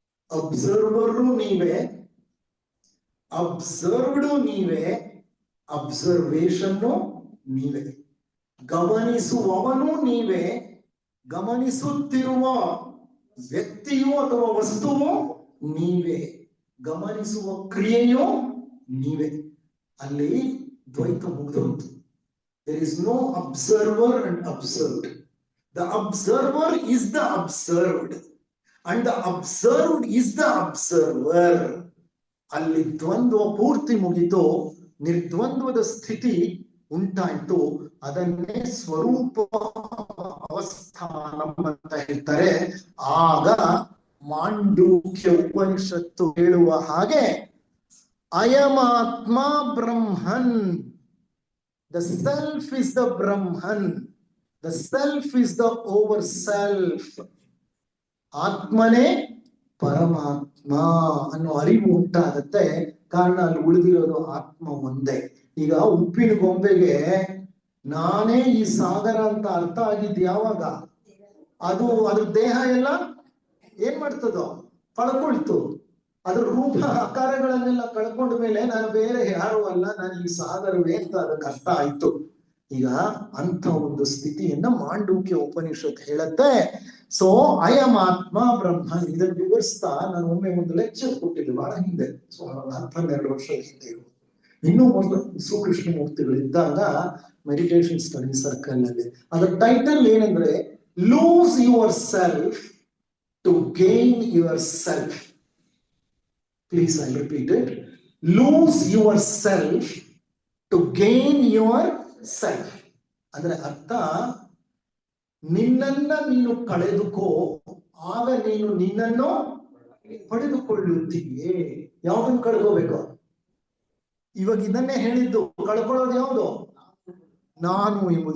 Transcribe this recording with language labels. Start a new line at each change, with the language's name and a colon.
Kannada: Observer ನೀವೇ, observed ನೀವೇ, ಅಬ್ಸರ್ವೇಷನ್ನು ನೀವೇ. ಗಮನಿಸುವವನು ನೀವೇ, ಗಮನಿಸುತ್ತಿರುವ ವ್ಯಕ್ತಿಯು ಅಥವಾ ವಸ್ತುವು ನೀವೇ, ಗಮನಿಸುವ ಕ್ರಿಯೆಯು ನೀವೇ. ಅಲ್ಲಿ ದ್ವೈತ ಮುಗ್ದೋಯ್ತು.
English: There is no observer and observed. The observer is the observed and the observed is the observer.
Kannada: ಅಲ್ಲಿ ದ್ವಂದ್ವ ಪೂರ್ತಿ ಮುಗಿತು, ನಿರ್ದ್ವಂದ್ವದ ಸ್ಥಿತಿ ಉಂಟಾಯ್ತು. ಅದನ್ನೇ ಸ್ವರೂಪ ಅವಸ್ಥಾನಂ ಅಂತ ಹೇಳ್ತಾರೆ. ಆಗ ಮಾಂಡೂಕ್ಯ ಉಪನಿಷತ್ತು ಹೇಳುವ ಹಾಗೆ ಅಯಮಾತ್ಮ ಬ್ರಹ್ಮನ್,
English: the self is the Brahman, the self is the over self.
Kannada: ಆತ್ಮನೇ ಪರಮಾತ್ಮ ಅನ್ನೋ ಅರಿವು ಉಂಟಾಗತ್ತೆ. ಕಾರಣ ಅಲ್ಲಿ ಉಳಿದಿರೋದು ಆತ್ಮ ಒಂದೇ. ಈಗ ಉಪ್ಪಿನ ಗೊಂಬೆಗೆ ನಾನೇ ಈ ಸಾಗರ ಅಂತ ಅರ್ಥ ಆಗಿದ್ದು ಯಾವಾಗ? ಅದ್ರ ದೇಹ ಎಲ್ಲ ಏನ್ ಮಾಡ್ತದೋ ಕಳ್ಕೊಳ್ತು. ಅದ್ರ ರೂಪ ಆಕಾರಗಳನ್ನೆಲ್ಲ ಕಳ್ಕೊಂಡ ಮೇಲೆ ನಾನು ಬೇರೆ ಯಾರು ಅಲ್ಲ, ನಾನು ಈ ಸಾಗರವೇ ಅಂತ ಅದಕ್ಕೆ ಅರ್ಥ ಆಯ್ತು. ಈಗ ಅಂತ ಒಂದು ಸ್ಥಿತಿಯನ್ನ ಮಾಂಡೂಕ್ಯ ಉಪನಿಷತ್ ಹೇಳತ್ತೆ. ಸೊ ಅಯಂ ಆತ್ಮ ಬ್ರಹ್ಮ ಇದನ್ನು ವಿವರಿಸ್ತಾ ನಾನು ಒಮ್ಮೆ ಒಂದು ಲೆಕ್ಚರ್ ಕೊಟ್ಟಿದ್ದೆ ಬಹಳ ಹಿಂದೆ, 12 ವರ್ಷದ ಹಿಂದೆ. ಇನ್ನೂ ಮೊದಲು ಸುಕೃಷ್ಣಮೂರ್ತಿಗಳಿದ್ದಾಗ ಮೆಡಿಟೇಷನ್ ಸ್ಟಡಿ ಸರ್ಕಲ್ ಅಲ್ಲಿ ಅದರ ಟೈಟಲ್ ಏನಂದ್ರೆ
English: Lose your self to gain your self. Please, I repeat it. Lose yourself to gain yourself.
Kannada: ಅಂದ್ರೆ ಅರ್ಥ, ನಿನ್ನನ್ನ ನೀನು ಕಳೆದುಕೋ, ಆಗ ನೀನು ನಿನ್ನನ್ನು ಪಡೆದುಕೊಳ್ಳುತ್ತೀಯೇ. ಯಾವ್ದನ್ನು ಕಳ್ಕೋಬೇಕು? ಇವಾಗ ಇದನ್ನೇ ಹೇಳಿದ್ದು, ಕಳ್ಕೊಳ್ಳೋದು ಯಾವುದು? ನಾನು ಎಂಬುದು.